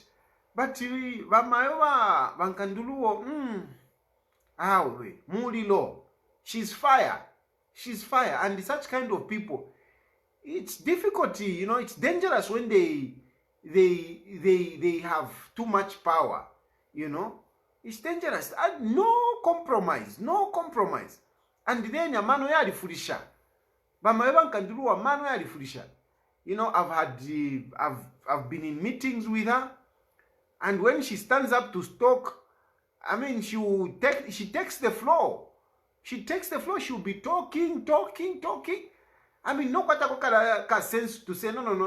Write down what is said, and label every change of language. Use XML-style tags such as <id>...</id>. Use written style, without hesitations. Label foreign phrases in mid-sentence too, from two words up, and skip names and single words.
<en>But Mulilo, she's fire. She's fire. And such kind of people, it's difficult, it's dangerous when they have too much power, It's dangerous. No compromise. And then</en> <bem>mano yali fulisha. Bamaeva Nkandu mano yali fulisha.</bem> <en>I've been in meetings with her, and when she stands up to talk, I mean, she takes the floor. She takes the floor. She'll be talking. I mean, no ka sense to say no.</en>